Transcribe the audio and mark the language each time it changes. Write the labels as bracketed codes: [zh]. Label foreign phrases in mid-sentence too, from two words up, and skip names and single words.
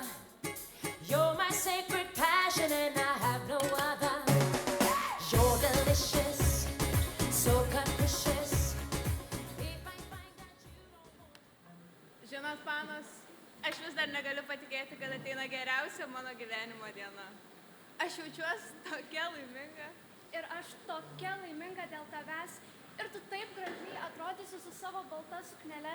[en] You're my sacred passion and I have no other. You're delicious, so capricious. [lt] Žinot, panos, aš vis dar negaliu patikėti, kad ateina geriausia mano gyvenimo diena. Aš jaučiuosi tokia laiminga. Ir aš tokia laiminga dėl tavęs. Ir tu taip gražiai atrodysi su savo balta suknele.